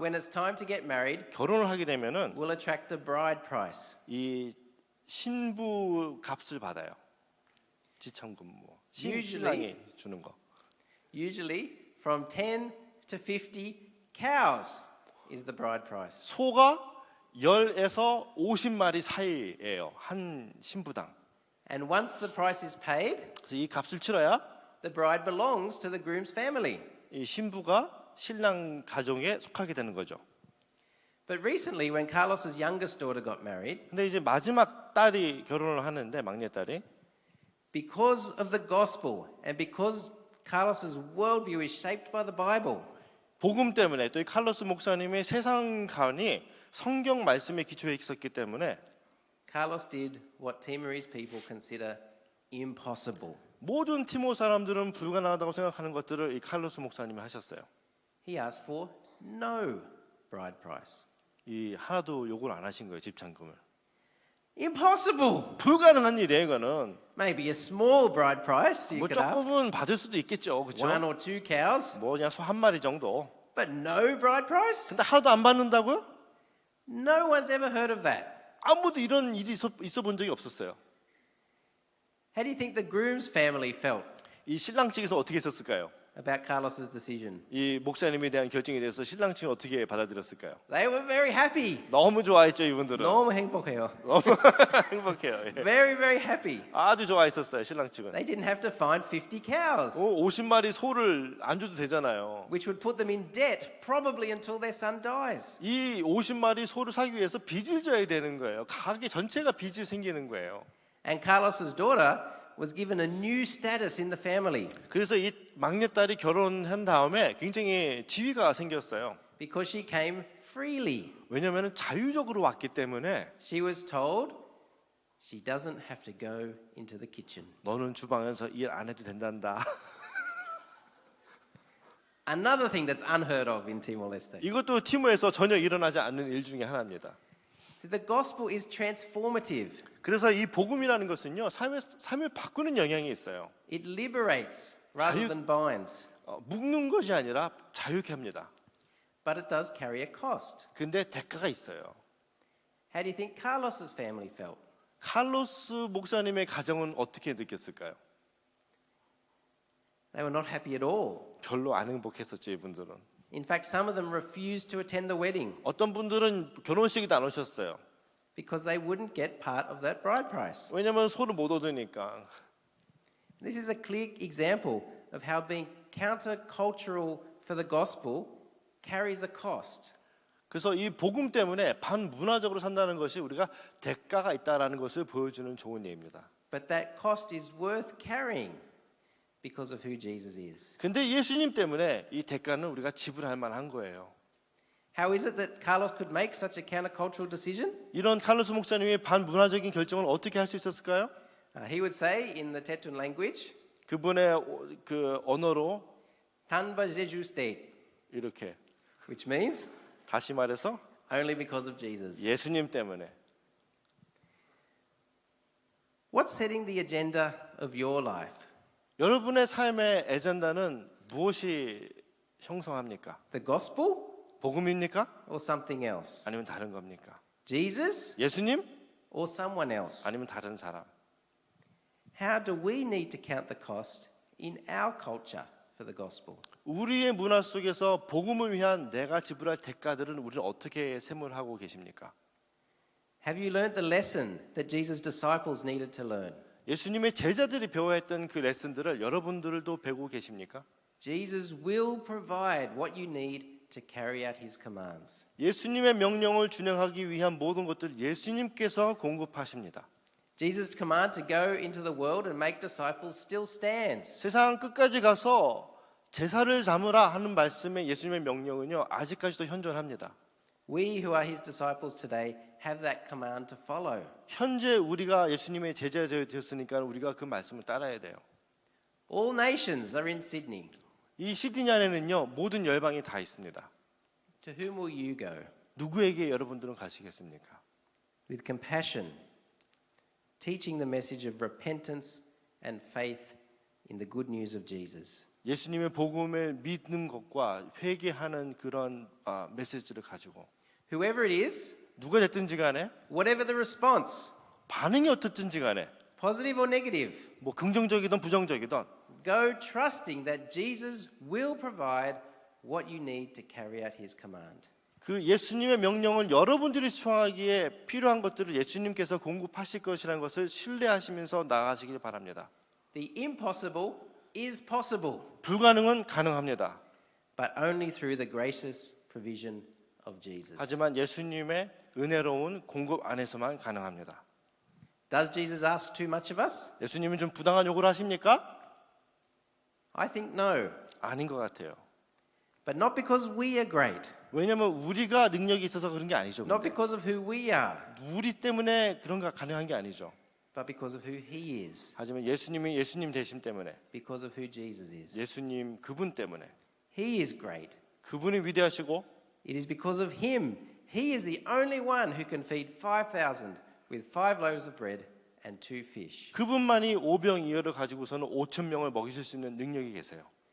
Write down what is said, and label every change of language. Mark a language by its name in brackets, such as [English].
[English] when it's time to get married, [Korean] 결혼을 하게 되면은 [English] will attract a bride price. [Korean] 이 신부 값을 받아요. 지참금 뭐 [English] Usually- [Korean] 신랑이 주는 거. [English] Usually from 10 to 50 cows is the bride price. [Korean] 소가 10에서 50마리 사이예요. 한 신부당. [English] And once the price is paid, [Korean] 그래서 이 값을 치러야 [English] the bride belongs to the groom's family. [Korean] 이 신부가 신랑 가정에 속하게 되는 거죠. [English] But recently, when Carlos's youngest daughter got married, [Korean] 근데 이제 마지막 딸이 결혼을 하는데 막내딸이 [English] because of the gospel and because Carlos's worldview is shaped by the Bible, [Korean] 복음 때문에 또 이 칼로스 목사님의 세상관이 성경 말씀에 기초해 있었기 때문에 [English] Carlos did what Timorese people consider impossible. [Korean] 모든 티모 사람들은 불가능하다고 생각하는 것들을 이 칼로스 목사님이 하셨어요. [English] He asked for no bride price. [Korean] 이 하나도 요구를 안 하신 거예요. 집찬금을. [English] Impossible! [Korean] 불가능한 일이에요. 이거는 [English] Maybe a small bride price you [Korean] 뭐 [English] could ask. [Korean] 조금은 받을 수도 있겠죠. [English] 1 [Korean] 그렇죠? [English] or 2 cows. [Korean] 뭐 그냥 소 한 마리 정도. [English] But no bride price? [Korean] 근데 하나도 안 받는다고요? [English] No one's ever heard of that. [Korean] 아무도 이런 일이 있어 본 적이 없었어요. [English] How do you think the groom's family felt? [Korean] 이 신랑 측에서 어떻게 했었을까요? [English] about Carlos's decision? [Korean] 이 목사님에 대한 결정에 대해서 신랑 측은 어떻게 받아들였을까요? [English] They were very happy. [Korean] 너무 좋아했죠, 이분들은. 너무 행복해요. 너무 행복해요. 예. [English] Very, very happy. [Korean] 아주 좋아했었어요, 신랑 측은. [English] They didn't have to find 50 cows, [Korean] 50마리 소를 안 줘도 되잖아요. [English] which would put them in debt probably until their son dies. [Korean] 이 50마리 소를 사기 위해서 빚을 져야 되는 거예요. 가게 전체가 빚이 생기는 거예요. [English] And Carlos's daughter was given a new status in the family [Korean] 그래서 이 막내딸이 결혼한 다음에 굉장히 지위가 생겼어요. [English] because she came freely. [Korean] 왜냐하면 자유적으로 왔기 때문에 [English] She was told she doesn't have to go into the kitchen. [Korean] 너는 주방에서 일 안 해도 된단다. [English] Another thing that's unheard of in Timor-Leste. [Korean] 이것도 티모에서 전혀 일어나지 않는 일 중에 하나입니다. [English] See, the gospel is transformative. [Korean] 그래서 이 복음이라는 것은요 삶을 바꾸는 영향이 있어요. [English] It liberates rather [Korean] 자유- [English] than binds. [Korean] 묶는 것이 아니라 자유케 합니다. [English] But it does carry a cost. [Korean] 근데 대가가 있어요. [English] How do you think Carlos's family felt? [Korean] 칼로스 목사님의 가정은 어떻게 느꼈을까요? [English] They were not happy at all. [Korean] 별로 안 행복했었죠, 이분들은. [English] In fact, some of them refused to attend the wedding [Korean] 어떤 분들은 결혼식에도 안 오셨어요. [English] because they wouldn't get part of that bride price. [Korean] 왜냐면 소를 못 얻으니까. [English] This is a clear example of how being countercultural for the gospel carries a cost. [Korean] 그래서 이 복음 때문에 반문화적으로 산다는 것이 우리가 대가가 있다라는 것을 보여주는 좋은 예입니다. [English] But that cost is worth carrying because of who Jesus is. [Korean] 근데 예수님 때문에 이 대가는 우리가 지불할 만한 거예요. [English] How is it that Carlos could make such a countercultural decision? [Korean] 이런 칼로스 목사님의 반문화적인 결정을 어떻게 할 수 있었을까요? [English] He would say in the Tetun language, [Korean] 그분의 그 언어로 [Tetum] Tanba Jesus State, [Korean] 이렇게 [English] which means [Korean] 다시 말해서 [English] only because of Jesus. [Korean] 예수님 때문에. [English] What's setting the agenda of your life? [Korean] 여러분의 삶의 에젠다는 무엇이 형성합니까? [English] The gospel [Korean] 복음입니까? [English] or something else? [Korean] 아니면 다른 겁니까? [English] Jesus [Korean] 예수님? [English] or someone else? [Korean] 아니면 다른 사람? [English] How do we need to count the cost in our culture for the gospel? [Korean] 우리의 문화 속에서 복음을 위한 내가 지불할 대가들은 우리는 어떻게 세물하고 계십니까? [English] Have you learned the lesson that Jesus' disciples needed to learn? [Korean] 예수님의 제자들이 배워야 했던 그 레슨들을 여러분들도 배우고 계십니까? [English] Jesus will provide what you need to carry out his commands. [Korean] 예수님의 명령을 준행하기 위한 모든 것들 예수님께서 공급하십니다. [English] Jesus' command to go into the world and make disciples still stands. [Korean] 세상 끝까지 가서 제사를 삼으라 하는 말씀의 예수님의 명령은요 아직까지도 현존합니다. [English] We who are his disciples today have that command to follow. [Korean] 현재 우리가 예수님의 제자가 되었으니까 우리가 그 말씀을 따라야 돼요. [English] All nations are in Sydney. [Korean] 이 시드니 안에는요 모든 열방이 다 있습니다. [English] To whom will you go? [Korean] 누구에게 여러분들은 가시겠습니까? [English] With compassion, teaching the message of repentance and faith in the good news of Jesus. [Korean] 예수님의 복음을 믿는 것과 회개하는 그런 메시지를 가지고 [English] Whoever it is, [Korean] 누가 됐든지 간에 [English] whatever the response, [Korean] 반응이 어떻든지 간에 [English] positive or negative, [Korean] 뭐 긍정적이든 부정적이든 [English] go trusting that Jesus will provide what you need to carry out his command. [Korean] 그 예수님의 명령을 여러분들이 수행하기에 필요한 것들을 예수님께서 공급하실 것이라는 것을 신뢰하시면서 나아가시길 바랍니다. [English] The impossible is possible, [Korean] 불가능은 가능합니다. [English] but only through the gracious provision of Jesus. [Korean] 하지만 예수님의 은혜로운 공급 안에서만 가능합니다. [English] Does Jesus ask too much of us? [Korean] 예수님은 좀 부당한 요구를 하십니까? [English] I think no, [Korean] 아닌 것 같아요. [English] but not because we are great, [Korean] 왜냐하면 우리가 능력이 있어서 그런 게 아니죠. [English] not [Korean] 근데. [English] because of who we are, [Korean] 우리 때문에 그런 거 가능한 게 아니죠. [English] but because of who he is, [Korean] 하지만 예수님이 예수님 되심 때문에 [English] because of who Jesus is. [Korean] 예수님 그분 때문에 [English] He is great. [Korean] 그분이 위대하시고 [English] It is because of him. He is the only one who can feed 5,000 with 5 loaves of bread and 2 fish. [Korean] 그분만이 오병이어를 가지고서는 5천 명을 먹이실 수 있는 능력이 계세요.